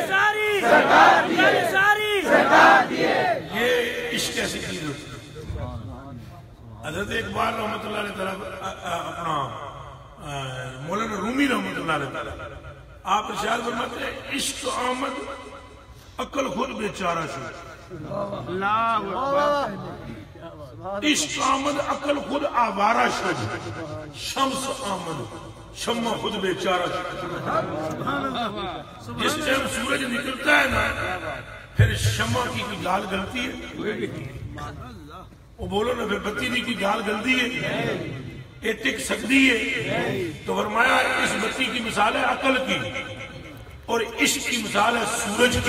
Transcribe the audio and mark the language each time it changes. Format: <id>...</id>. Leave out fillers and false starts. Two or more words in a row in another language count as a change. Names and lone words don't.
<pa>سرکار دی ہے. سرکار دی ہے.</pa> <ur>یہ عشق ایسی چیز ہوتی ہے. حضرت اقبال رحمۃ اللہ علیہ طرف اپنا مولانا رومی رحمۃ اللہ علیہ طرف آپ ارشاد فرماتے ہیں</ur> <fa>عشق آمد عقل خود بیچارہ شد. عشق آمد عقل خود آوارہ شد. شمس آمد شمع خود بیچارہ شد.</fa> <ur>جس ٹائم سورج نکلتا ہے نا پھر شمع کی کوئی گال گلتی ہے؟ وہ بولو نا پھر بتی کی کوئی گال گلتی ہے؟ یہ ٹک سکتی ہے؟ تو فرمایا اس بتی کی مثال ہے عقل کی اور عشق کی مثال ہے سورج کی.</ur>